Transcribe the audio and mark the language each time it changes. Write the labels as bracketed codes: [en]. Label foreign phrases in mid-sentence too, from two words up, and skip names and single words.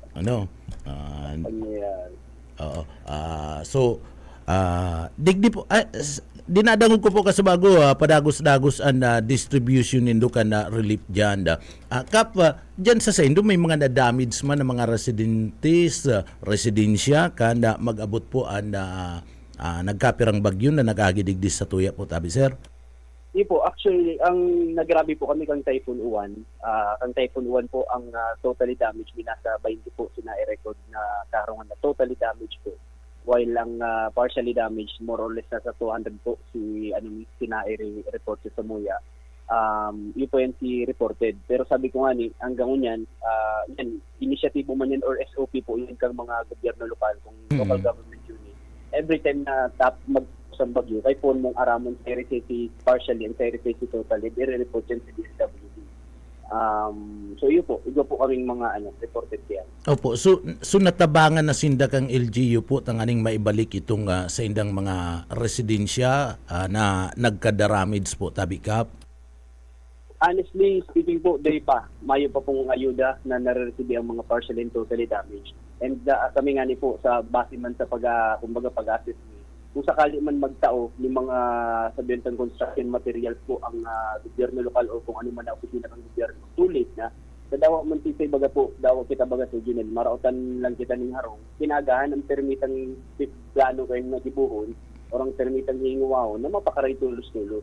[bik] So, digdi po, dinadangog ko po kasabago padagos-dagos ang distribution nindo kan na relief dyan. Kap, dyan sa Indo may mga na-damage man ng mga residentes, residensya kan na mag-abot po ang nagkapirang bagyo na nagagidigdis sa tuya po tabi sir. Hindi po, actually, ang nagrabe po kami kang Typhoon Uwan. Kang Typhoon Uwan po, ang [en] totally damaged, [bik] nasa 20 po sina-record na karungan na [en] totally damaged [bik] po. While ang [en] partially damaged, more or less [bik] nasa 200 po sina-report sa Muya. Yun po yan si reported. Pero sabi ko nga ni, hanggang unyan, yan, initiative man yan or SOP po yun kang mga gobyerno lokal, kung [en] local government unit. [bik] Every time na mag-usang bagyo, kay po mong aramon sa City partially and sa City totally, i-report yan sa DSWD. So yun po, iba po kaming mga reported yan. Opo, so natabangan na sinda kang LGU po tanganing maibalik itong sa indang mga residensya na nagka-damage po tabi kap. [en] Honestly speaking [bik] po, day pa, mayo pa pong ayuda na nare-receive ang mga [en] partially and totally damaged. [bik] And kami nga ni po sa base man sa pag-assess ni, kung sakali man magtao ng mga sabihin ng [en] construction materials [bik] po ang gobyerno lokal o kung ano man na opisina ng gobyerno, [en] too late [bik] na. Sa dawa man tisay baga po, dawa kita baga sa Junel, marautan lang kita ng harong, pinagahan ang permitang plano kayo na dibuhon o ang permitang hinguwaw na mapakaray tulos-tulos.